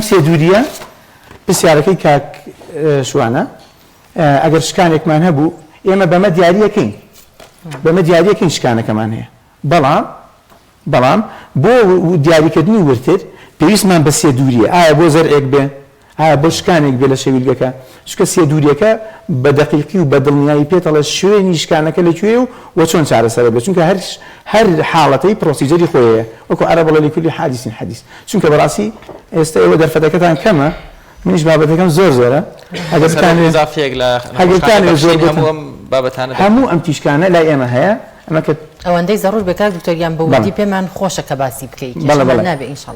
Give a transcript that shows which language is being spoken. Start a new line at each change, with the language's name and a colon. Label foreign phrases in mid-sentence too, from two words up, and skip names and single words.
Central Kurdish: سێدووریە پرسیارەکەی کاک شوانە ئەگەر شکانێکمان هەبوو ئێمە بەمە دیاریەکەین شکانەکەمان هەیە بەڵام بۆ دیاریکردنی ورتر پێویستمان بە سێدووریە ئایا بۆ زەرئێک بێ ئایا بۆ شکانێک بێ لە شەویلگەکە چکە سێدووریەکە بە دەقیقی و بە دڵنیایی پێتەڵە شوێنی شکانەکە لەکوێ و چۆن چارەسەر بێت چونکە هەر حاڵەتەی پرۆسیجەری خۆیەیە وەکو عەرە بەڵێ
Arabic: لكل حادث حديث
Central Kurdish: چونکە بەڕاستی ئێستا ئێوە دەرفەتەکەتان کەمە منیش بابەتەکەم زۆرە هەموو ئەم تیشکانە لای ئێمە هەیە ئەوەندەی زەڕور بێکار دکتۆریان بە وردی پێمان خۆشە کە باسی بکەیت نابێ ئینشاڵڵا